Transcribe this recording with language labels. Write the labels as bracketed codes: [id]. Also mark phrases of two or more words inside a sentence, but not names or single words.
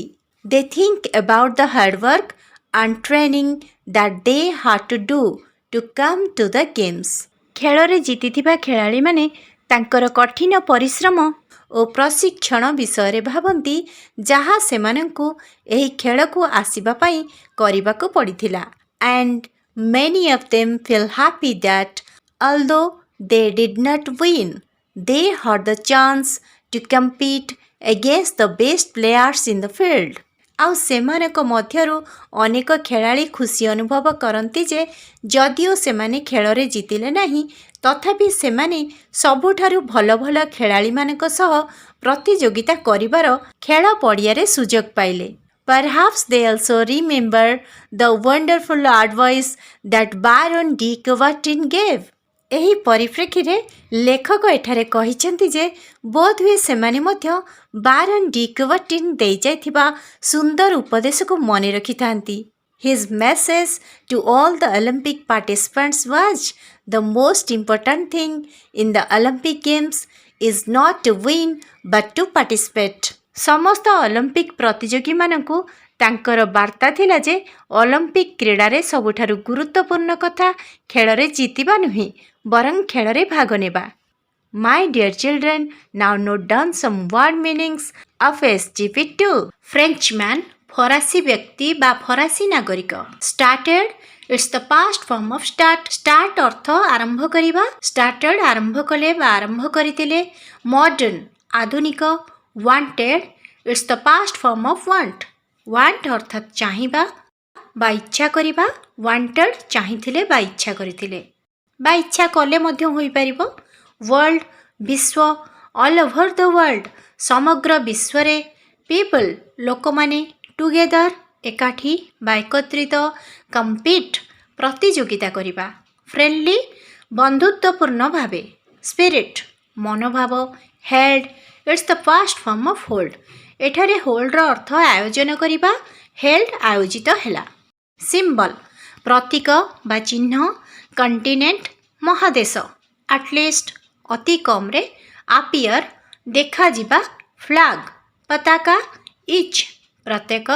[en] They think about the hardwork and training that they had to do to come to the games. [or] ଖେଳରେ ଜିତିଥିବା ଖେଳାଳିମାନେ ତାଙ୍କର କଠିନ ପରିଶ୍ରମ ଓ ପ୍ରଶିକ୍ଷଣ ବିଷୟରେ ଭାବନ୍ତି, ଯାହା ସେମାନଙ୍କୁ ଏହି ଖେଳକୁ ଆସିବା ପାଇଁ କରିବାକୁ ପଡ଼ିଥିଲା। [en] ଆଣ୍ଡ many of them feel happy that although they did not win, they had the chance to compete against the best players in the field. [or] ଆଉ ସେମାନଙ୍କ ମଧ୍ୟରୁ ଅନେକ ଖେଳାଳି ଖୁସି ଅନୁଭବ କରନ୍ତି ଯେ ଯଦିଓ ସେମାନେ ଖେଳରେ ଜିତିଲେ ନାହିଁ, ତଥାପି ସେମାନେ ସବୁଠାରୁ ଭଲ ଭଲ ଖେଳାଳିମାନଙ୍କ ସହ ପ୍ରତିଯୋଗିତା କରିବାର ଖେଳ ପଡ଼ିଆରେ ସୁଯୋଗ ପାଇଲେ। [en] Perhaps they also remember the wonderful advice that Baron D. Coubertin gave. [or] ଏହି ପରିପ୍ରେକ୍ଷୀରେ ଲେଖକ ଏଠାରେ କହିଛନ୍ତି ଯେ ବୋଧହୁଏ ସେମାନେ ମଧ୍ୟ ବାରନ୍ ଡି କୁବର୍ଟିନ୍ ଦେଇଯାଇଥିବା ସୁନ୍ଦର ଉପଦେଶକୁ ମନେ ରଖିଥାନ୍ତି। [en] His message to all the Olympic participants was, the most important thing in the Olympic Games is not to win but to participate. [or] ସମସ୍ତ ଅଲମ୍ପିକ୍ ପ୍ରତିଯୋଗୀମାନଙ୍କୁ ତାଙ୍କର ବାର୍ତ୍ତା ଥିଲା ଯେ ଅଲମ୍ପିକ୍ କ୍ରୀଡ଼ାରେ ସବୁଠାରୁ ଗୁରୁତ୍ୱପୂର୍ଣ୍ଣ କଥା ଖେଳରେ ଜିତିବା ନୁହେଁ, ବରଂ ଖେଳରେ ଭାଗ ନେବା। [en] My dear children, now note down some word meanings of SGP2. Frenchman, [or] ଫରାସୀ ବ୍ୟକ୍ତି ବା ଫରାସୀ ନାଗରିକ। [en] Started, it's the past form of start. [or] Start ଅର୍ଥ ଆରମ୍ଭ କରିବା। Started ଆରମ୍ଭ କଲେ ବା ଆରମ୍ଭ କରିଥିଲେ। Modern, ଆଧୁନିକ। [en] Wanted, it's the past form of want. [or] Want ଅର୍ଥାତ୍ ଚାହିଁବା ବା ଇଚ୍ଛା କରିବା। Wanted ଚାହିଁଥିଲେ ବା ଇଚ୍ଛା କରିଥିଲେ ବା ଇଚ୍ଛା କଲେ ମଧ୍ୟ ହୋଇପାରିବ। [en] World, ବିଶ୍ୱ। All over the world, [or] ସମଗ୍ର ବିଶ୍ୱରେ। People, ଲୋକମାନେ। Together, ଏକାଠି ବା ଏକତ୍ରିତ। Compete, ପ୍ରତିଯୋଗିତା କରିବା। Friendly, ବନ୍ଧୁତ୍ୱପୂର୍ଣ୍ଣ ଭାବେ। Spirit, ମନୋଭାବ। [en] Held, it's the past form of hold. [or] ଏଠାରେ ହୋଲ୍ଡର ଅର୍ଥ ଆୟୋଜନ କରିବା। ହେଲ୍ଡ ଆୟୋଜିତ ହେଲା। ସିମ୍ବଲ, ପ୍ରତୀକ ବା ଚିହ୍ନ। କଣ୍ଟିନେଣ୍ଟ, ମହାଦେଶ। ଆଟଲିଷ୍ଟ, ଅତି କମ୍ରେ। ଆପିୟର, ଦେଖାଯିବା। ଫ୍ଲାଗ, ପତାକା। ଇଚ୍, ପ୍ରତ୍ୟେକ।